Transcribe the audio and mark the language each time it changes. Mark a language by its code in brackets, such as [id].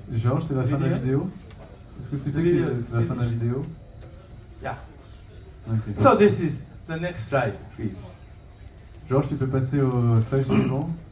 [fr] Georges, c'est la fin de la vidéo? Est-ce que tu sais que c'est la fin de la vidéo? [en] Yeah. Ok. So this is the next slide, please. [fr] Georges, tu peux passer au slide suivant?